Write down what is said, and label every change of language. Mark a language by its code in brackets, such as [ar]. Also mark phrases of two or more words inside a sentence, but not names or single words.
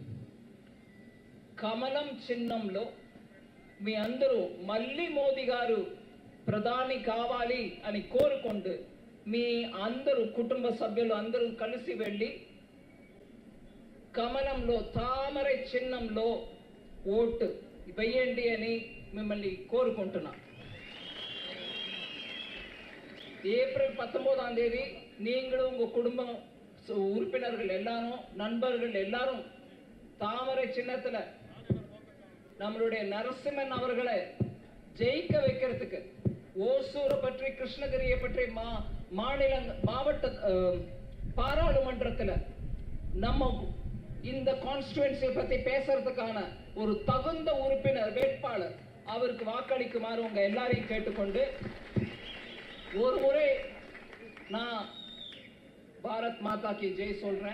[te] కమలం చిహ్నంలో మీ అందరూ మళ్ళీ మోదీ గారు ప్రధాని కావాలి అని కోరుకుంటూ మీ అందరూ కుటుంబ సభ్యులు అందరూ కలిసి వెళ్ళి కమలంలో తామర చిహ్నంలో ఓటు వేయండి అని మిమ్మల్ని కోరుకుంటున్నా. [ta] ஏப்ரல் 19ஆம் தேதி நீங்களும் உங்க குடும்பம் உறுப்பினர்கள் எல்லாரும் நண்பர்கள் எல்லாரும் தாமரை சின்னத்துல நம்மளுடைய நரசிம்மன் அவர்களை ஜெயிக்க வைக்கிறதுக்கு ஓசூரை பற்றி, கிருஷ்ணகிரியை பற்றி மாவட்ட பாராளுமன்றத்தில் நம்ம இந்த கான்ஸ்டிட்யூன்சி பத்தி பேசுறதுக்கான ஒரு தகுந்த உறுப்பினர் வேட்பாளர் அவருக்கு வாக்களிக்குமாறு உங்க எல்லாரையும் கேட்டுக்கொண்டு, ஒரு முறை நான் [hi] भारत माता की जय [ta] சொல்றேன்.